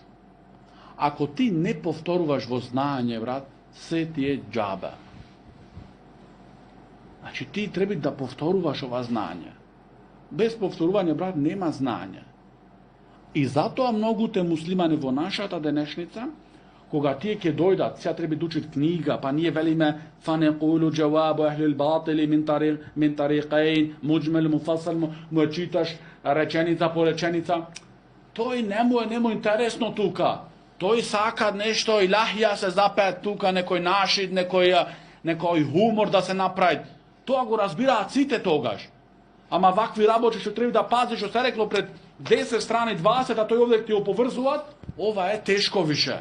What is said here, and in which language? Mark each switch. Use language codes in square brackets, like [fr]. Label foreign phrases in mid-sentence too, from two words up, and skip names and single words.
[mk] Ако ти не повторуваш во знаење, брат, се ти е џаба. Значи, ти треба да повторуваш ова знаење. Без повторување, брат, нема знаење. И затоа многуте муслимани во нашата денешница, кога тие ќе дојдат, сега треба да учат книга, па ние велиме [ar] فنقول جواب أهل الباطل من طريقين مجمل مفصل, [mk] му читаш реченица по реченица, тој не му интересно тука. Тој сака нешто илахија се запеат тука, некој нашид, некој хумор да се направи. Тоа го разбираат сите тогаш. Ама вакви работи што треба да пазиш, што се рекло пред 10 страни, 20, а тој овде ти оповрзуваат, ова е тешко више.